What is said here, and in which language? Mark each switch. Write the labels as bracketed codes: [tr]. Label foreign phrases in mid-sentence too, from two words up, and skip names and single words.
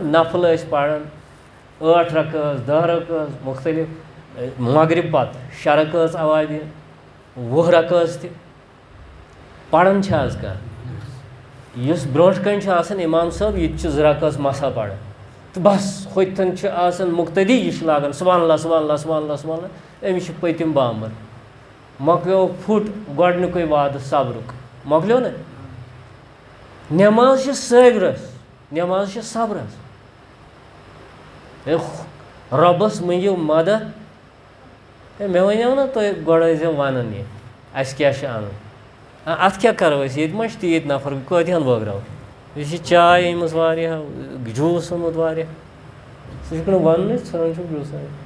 [ks] نفل ٲسۍ پران 8 رکٲژ 10 رکٲژ مختلف. مغرب پتہٕ 6 رکٲژ اوابہِ 20 رکٲژ تہِ پران چھا آز کانٛہہ؟ یُس برونٛٹھ کَنۍ چھُ آسان اِمام صٲب، یہِ تہِ چھُ 2 رکٲژ مسا پران تہٕ بس. ہوٚتٮ۪ن چھُ آسان مُقتدی، یہِ چھُ لاگان [ar] سبحان اللہ سبحان اللہ سبحان اللہ سبحان اللہ. [ks] أمِس چھُ پٔتِم بامبر. مۄکلیو پھُٹ گۄڈنیُکُے وعدٕ صبرُک، مۄکلیو نہ. نٮ۪ماز چھِ صٲبرس، نٮ۪ماز چھِ صبرس. رۄبس منٛگِو مدد مےٚ وَنیو نا تُہۍ گۄڈٕ ٲسۍزیو وَنان یہِ اَسہِ کیٛاہ چھُ اَنُن اَتھ کیٛاہ کَرو أسۍ ییٚتہِ ما چھِ تیٖتۍ نفر کۭتِہَن بٲگراوو یہِ چھِ چاے أنۍمٕژ واریاہ جوٗس اوٚنمُت واریاہ سُہ چھُکھ نہٕ وَننٕے ژھٕنان چھُکھ جوٗسا